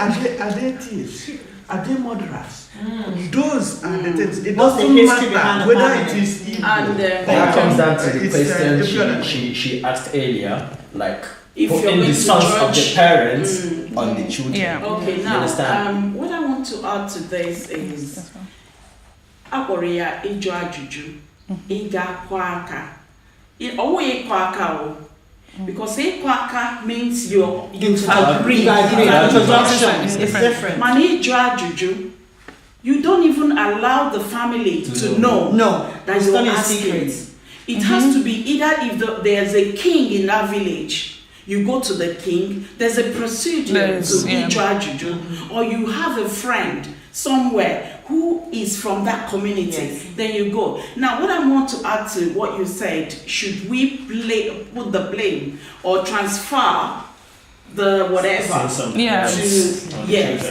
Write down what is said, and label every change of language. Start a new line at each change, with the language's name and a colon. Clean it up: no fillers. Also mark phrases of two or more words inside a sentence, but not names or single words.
English: are they thieves? Are they murderers? Those are the things. It What's the doesn't history behind matter the whether family? it is evil. And That comes down to the It's, question if you're- she asked earlier, like If you're putting going the to sons of judge- the parents on the children. Yeah. Okay, You now, understand? what I want to add to this is
Igbo: Akoria ịjụ ajụjụ, ịga kwa aka. Ọwụ ịkwa aka o.
English: Because
Igbo: ịkwa aka
English: means you agree. It's different.
Igbo: Man ịjụ ajụjụ,
English: you don't even allow the family to know No, that it's you're done in asking. secret. It has to be either if there's a king in that village, you go to the king, there's a procedure Yes, to yeah.
Igbo: ịjụ ajụjụ,
English: or you have a friend somewhere who is from that community, Yes. then you go. Now, what I want to add to what you said, should we put the blame or transfer the whatever Yes. to, yes.